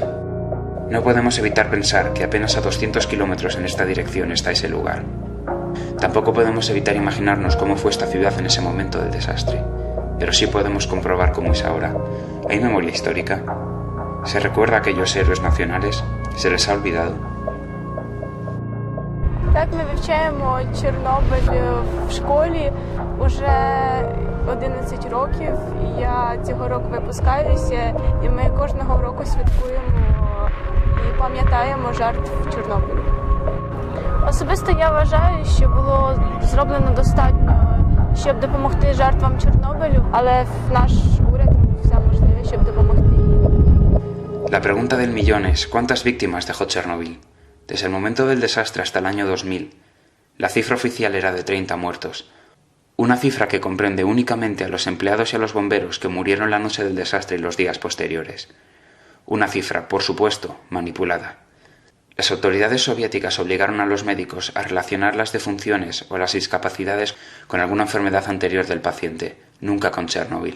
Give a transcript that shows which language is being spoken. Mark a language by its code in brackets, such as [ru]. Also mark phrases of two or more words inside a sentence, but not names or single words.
[es] No podemos evitar pensar que apenas a 200 kilómetros en esta dirección está ese lugar. Tampoco podemos evitar imaginarnos cómo fue esta ciudad en ese momento del desastre, pero sí podemos comprobar cómo es ahora. ¿Hay memoria histórica? ¿Se recuerda a aquellos héroes nacionales? ¿Se les ha olvidado? [uk] Так, ми вивчаємо Чорнобиль в школі уже 11 років. Я цього року випускаюся, і ми кожного року святкуємо і пам'ятаємо жертв Чорнобилю. Особисто я вважаю, що було зроблено достатньо, щоб допомогти жертвам Чорнобилю, але наш уряд робить все можливе, щоб допомогти їм. [es] La pregunta del millón es ¿cuántas víctimas dejó Chernobyl? Desde el momento del desastre hasta el año 2000, la cifra oficial era de 30 muertos. Una cifra que comprende únicamente a los empleados y a los bomberos que murieron la noche del desastre y los días posteriores. Una cifra, por supuesto, manipulada. Las autoridades soviéticas obligaron a los médicos a relacionar las defunciones o las discapacidades con alguna enfermedad anterior del paciente, nunca con Chernobyl.